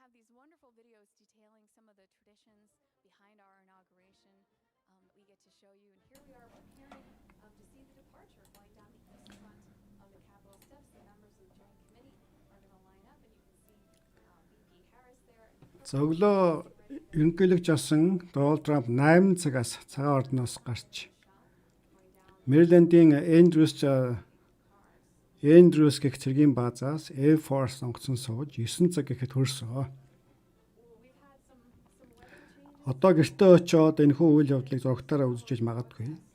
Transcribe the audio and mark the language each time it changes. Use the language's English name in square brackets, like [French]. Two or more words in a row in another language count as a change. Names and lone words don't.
[English] wonderful videos detailing some of the traditions behind our inauguration that we get to show you. And here we are preparing to see the departure going down the east front of the Capitol steps. The members of the Joint Committee are going to line up, and you can see VP Harris there. [Mongolian] За өглөө ерөнхийлөгч асан Дональд Трамп 8 цагаас цагаан ордноос гарч Мэрилендийн Эндрюс гэх цэргийн баазаас Air Force онгоцон сууж 9 цаг гэхэд хүрсэн. Одоо гэртээ очиод энэхүү үйл явдлыг зурагтаараа үзэж магадгүй.